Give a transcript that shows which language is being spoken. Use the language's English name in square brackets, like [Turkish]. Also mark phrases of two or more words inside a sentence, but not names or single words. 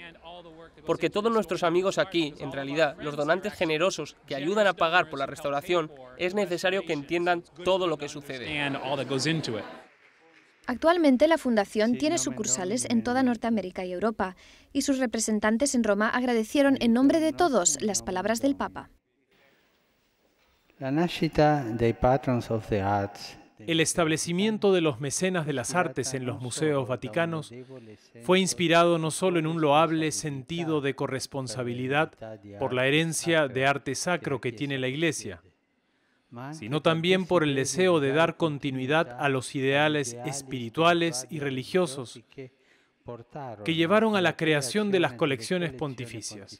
[Spanish] Porque todos nuestros amigos aquí, en realidad, los donantes generosos que ayudan a pagar por la restauración, es necesario que entiendan todo lo que sucede. Actualmente la Fundación tiene sucursales en toda Norteamérica y Europa, y sus representantes en Roma agradecieron en nombre de todos las palabras del Papa. [Italian] La nascita dei [English] patrons of the arts. [Spanish] El establecimiento de los mecenas de las artes en los museos vaticanos fue inspirado no solo en un loable sentido de corresponsabilidad por la herencia de arte sacro que tiene la Iglesia, sino también por el deseo de dar continuidad a los ideales espirituales y religiosos que llevaron a la creación de las colecciones pontificias.